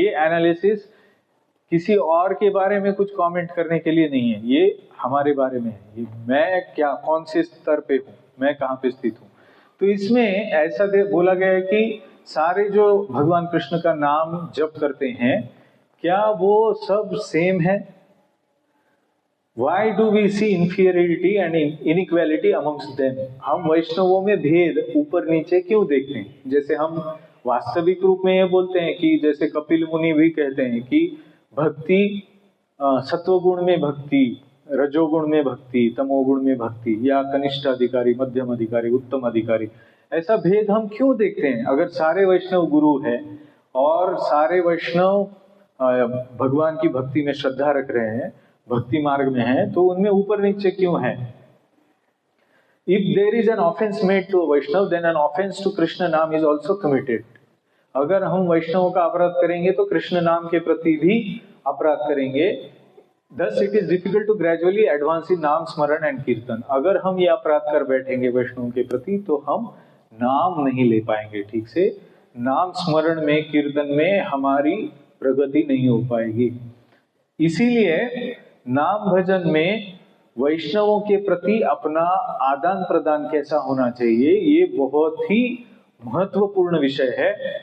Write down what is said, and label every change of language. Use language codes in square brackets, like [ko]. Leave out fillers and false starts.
[hi] ये एनालिसिस किसी और के बारे में कुछ कमेंट करने के लिए नहीं है, ये हमारे बारे में है। ये मैं क्या, कौन से स्तर पे हूँ, मैं कहाँ पे स्थित हूँ। तो इसमें ऐसा बोला गया है कि सारे जो भगवान कृष्ण का नाम जप करते हैं, क्या वो सब सेम है? [en] Why do we see inferiority and inequality amongst them? [hi] हम वैष्णवों में भेद ऊपर नीचे क्यों देखते हैं? जैसे हम वास्तविक रूप में ये बोलते हैं कि जैसे कपिल मुनि भी कहते हैं कि भक्ति सत्वगुण में भक्ति, रजोगुण में भक्ति, तमोगुण में भक्ति, या कनिष्ठ अधिकारी, मध्यम अधिकारी, उत्तम अधिकारी, ऐसा भेद हम क्यों देखते हैं? अगर सारे वैष्णव गुरु है और सारे वैष्णव भगवान की भक्ति में श्रद्धा रख रहे हैं, भक्ति मार्ग में है, तो उनमें ऊपर नीचे क्यों है? [en] If there is an offense made to a Vaishnav, then an offense to Krishna नाम is also committed. [hi] अगर हम वैष्णवों का अपराध करेंगे तो कृष्ण नाम के प्रति भी अपराध करेंगे। [en] Thus it is difficult to gradually advance in [hi] नाम स्मरण [en] And कीर्तन। [hi] अगर हम ये अपराध कर बैठेंगे वैष्णवों के प्रति तो हम नाम नहीं ले पाएंगे ठीक से। नाम स्मरण में, कीर्तन में हमारी प्रगति नहीं हो पाएगी। इसीलिए नाम भजन में वैष्णवों के प्रति अपना आदान प्रदान कैसा होना चाहिए, ये बहुत ही महत्वपूर्ण विषय है।